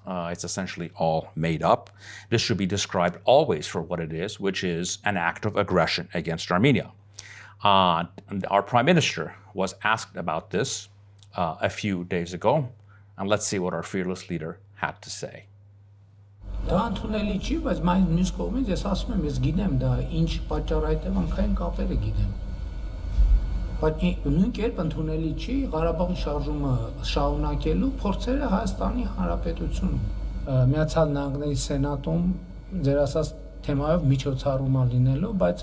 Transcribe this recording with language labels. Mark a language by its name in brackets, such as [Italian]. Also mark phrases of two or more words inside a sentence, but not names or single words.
[English] It's essentially all made up. This should be described always for what it is, which is an act of aggression against Armenia. Our prime minister was asked about this a few days ago, and let's see what our fearless leader had to say. [Armenian] Դա ընդունելի չի, բայց մյուս կողմից ես ասում եմ, ես գիտեմ դա ինչ պատճառ այդտեղանքային կապերը գիտեմ։ Բայց նույն կերպ ընդունելի չի Ղարաբաղի շարժումը շարունակելու փորձերը Հայաստանի Հանրապետությունում։ Միացյալ Նահանգների Սենատում ձեր ասած թեմայով միջոցառում լինելու, բայց